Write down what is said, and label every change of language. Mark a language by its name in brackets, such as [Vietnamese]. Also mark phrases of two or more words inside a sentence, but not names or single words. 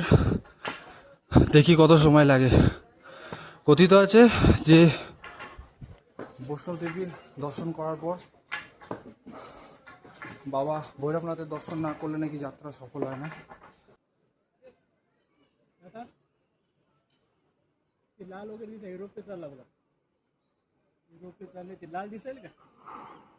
[Bangla] দেখি কত সময় লাগে। কথিত আছে যে বৈষ্ণব দেবীর দর্শন করার পর বাবা ভৈরবনাথের দর্শন না করলে নাকি যাত্রা সফল হয় না। [Marathi] लाल वगैरे यूरोप पे चालला बघा, यूरोप पे चालले ते लाल दिसेल का?